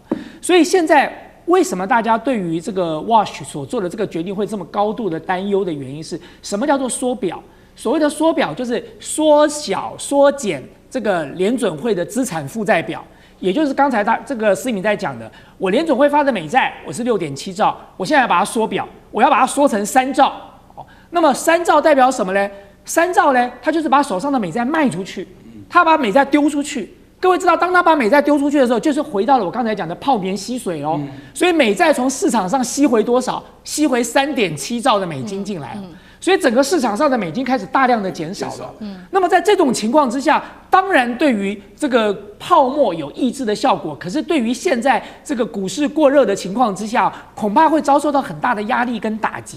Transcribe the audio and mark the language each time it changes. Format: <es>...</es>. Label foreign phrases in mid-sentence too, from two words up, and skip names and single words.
<zh>所以現在為什麼大家對於這個 Wash 所做的這個決定會這麼高度的擔憂的原因是什麼？叫做縮表。所謂的縮表就是縮小、縮減這個聯準會的資產負債表，也就是剛才這個思敏在講的，我聯準會發的美債我是6.7兆，我現在要把它縮表，我要把它縮成3兆。那麼3兆代表什麼呢？3兆呢，他就是把手上的美債賣出去，他把美債丟出去。各位知道，當他把美債丟出去的時候，就是回到了我剛才講的泡棉吸水哦。所以美債從市場上吸回多少？吸回3.7兆的美金進來。所以整個市場上的美金開始大量的減少了。那麼在這種情況之下，當然對於這個泡沫有抑制的效果，可是對於現在這個股市過熱的情況之下，恐怕會遭受到很大的壓力跟打擊。</zh>